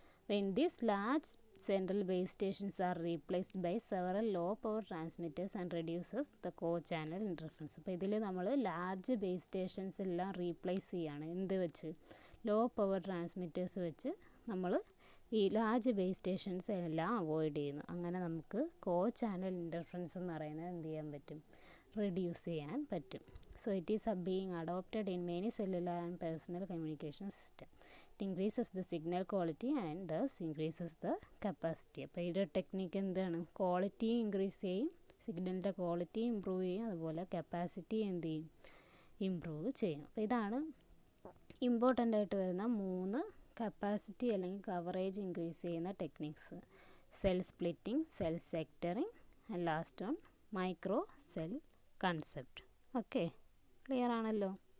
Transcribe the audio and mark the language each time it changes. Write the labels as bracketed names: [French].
[English] When these large central base stations are replaced by several low power transmitters and reduces the co-channel interference. [Malayalam] അപ്പോൾ ഇതിൽ നമ്മൾ large base stations എല്ലാം replace ചെയ്യുകയാണ്. എന്ത് വെച്ച്, low power transmitters വെച്ച് നമ്മൾ ഈ ലാർജ് ബേസ് സ്റ്റേഷൻസ് എല്ലാം അവോയ്ഡ് ചെയ്യുന്നു. അങ്ങനെ നമുക്ക് co-channel interference എന്ന് പറയുന്നത് എന്ത് ചെയ്യാൻ പറ്റും, റെഡ്യൂസ് ചെയ്യാൻ പറ്റും. [English] So it is being adopted in many cellular and personal communication system. It increases the signal quality and thus increases the capacity. [Malayalam] അപ്പോൾ ഈ ടെക്നിക്ക് എന്താണ്, ക്വാളിറ്റി ഇൻക്രീസ് ചെയ്യും, സിഗ്നലിൻ്റെ ക്വാളിറ്റി ഇമ്പ്രൂവ് ചെയ്യും, അതുപോലെ കപ്പാസിറ്റി എന്ത് ചെയ്യും, ഇമ്പ്രൂവ് ചെയ്യും. അപ്പോൾ ഇതാണ് ഇമ്പോർട്ടൻ്റ് ആയിട്ട് വരുന്ന 3 കപ്പാസിറ്റി അല്ലെങ്കിൽ കവറേജ് ഇൻക്രീസ് ചെയ്യുന്ന techniques: cell splitting, cell സെക്ടറിംഗ് and last one micro cell concept. Okay, clear ആണല്ലോ.